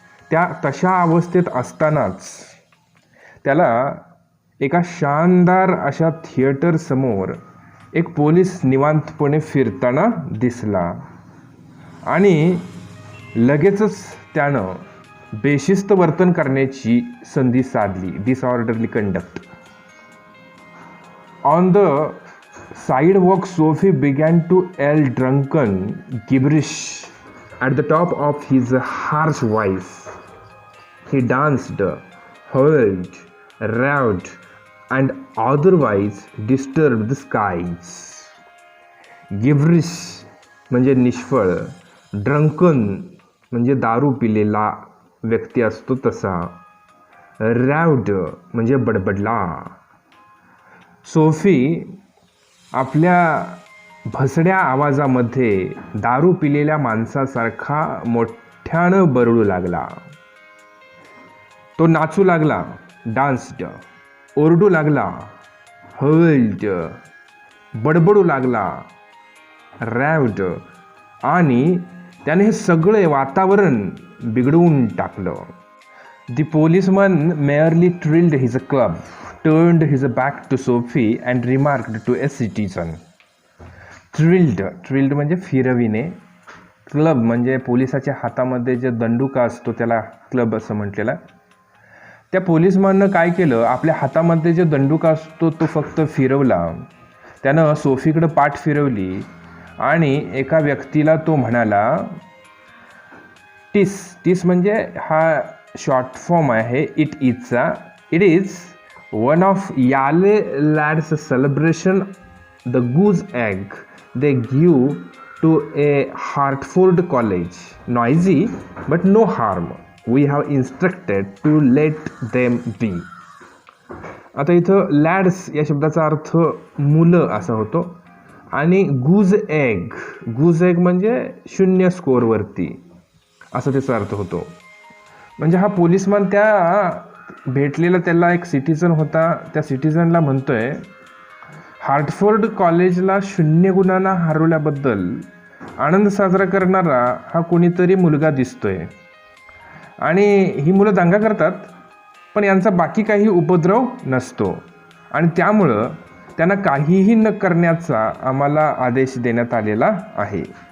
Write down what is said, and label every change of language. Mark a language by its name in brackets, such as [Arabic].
[Marathi] त्या तशा अवस्थेत असतानाच त्याला एका शानदार अशा थिएटर समोर एक पोलीस निवांतपणे फिरताना दिसला आणि लगेचच त्यानं बेशिस्त वर्तन करण्याची संधी साधली. [English] Disorderly conduct. On the sidewalk, Sophie began to yell drunken gibberish at the top of his harsh voice. He danced, howled, raved, and otherwise disturbed the skies. [Marathi] Gibberish म्हणजे निष्फळ, ड्रंकन म्हणजे दारू पिलेला व्यक्ती असतो तसा, रॅव्ड म्हणजे बडबडला. सोफी आपल्या भसड्या आवाजामध्ये दारू पिलेल्या माणसासारखा मोठ्यानं बरळू लागला. तो नाचू लागला, डान्स्ड, ओरडू लागला, हवल्ड, बडबडू लागला, रॅव्ड, आणि त्याने हे सगळे वातावरण बिघडवून टाकलं. [English] The policeman merely trilled his club, turned his back to Sophie and remarked to a citizen. [Marathi] Thrilled म्हणजे फिरविणे. क्लब म्हणजे पोलिसाच्या हातामध्ये जे दंडुका असतो त्याला क्लब असं म्हटलेलं. त्या पोलिसमॅननं काय केलं, आपल्या हातामध्ये जे दंडुका असतो तो फक्त फिरवला. त्यानं सोफीकडं पाठ फिरवली आणि एका व्यक्तीला तो म्हणाला, टिस. टिस म्हणजे हा शॉर्ट फॉर्म आहे it इजचा. [English] It is One of Yale lads' celebration, the goose egg they give to a Hartford college. Noisy, but no harm. We have instructed to let them be. [Marathi] आता इथं लॅड्स या शब्दाचा अर्थ मुलं असा होतो आणि गुज एग म्हणजे 0 स्कोअरवरती असं त्याचा अर्थ होतो. म्हणजे हा पोलिसमन त्या भेटलेला त्याला एक सिटिझन होता, त्या सिटिझनला म्हणतोय हार्टफोर्ड कॉलेजला 0 गुणांना हरवल्याबद्दल आनंद साजरा करणारा हा कोणीतरी मुलगा दिसतोय आणि ही मुलं दंगा करतात पण यांचा बाकी काही उपद्रव नसतो आणि त्यामुळं त्यांना काहीही न करण्याचा आम्हाला आदेश देण्यात आलेला आहे.